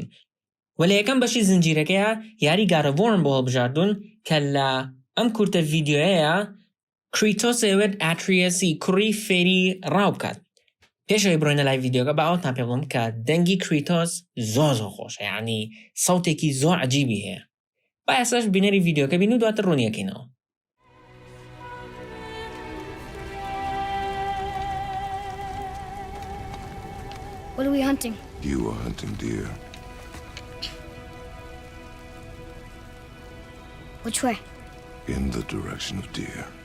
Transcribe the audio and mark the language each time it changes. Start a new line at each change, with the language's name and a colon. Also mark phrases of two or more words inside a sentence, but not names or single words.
Central Kurdish: ولی یەکەم بەشی زنجیرەکەیە یاری گارەڤۆرن بۆ هەڵبژاردوون کە لە ئەم کورتە ڤیدیۆیەیە کریتۆس ئەوێت ئاتریەسی کوڕی فێری ڕاو بکات. پێشەوەی بڕۆینە لای ڤیدیۆکە بە ئەوتان پێ بڵێم کە دەنگی کریتۆس زۆر خۆشە، یعنی سەوتێکی زۆر عەجیبی هەیە. با ئێستاش بینەری ڤیدیۆکە بین و دواتر ڕوونیەکەینەوە.
English: What are we hunting? You are hunting deer. Which way? In the direction of deer.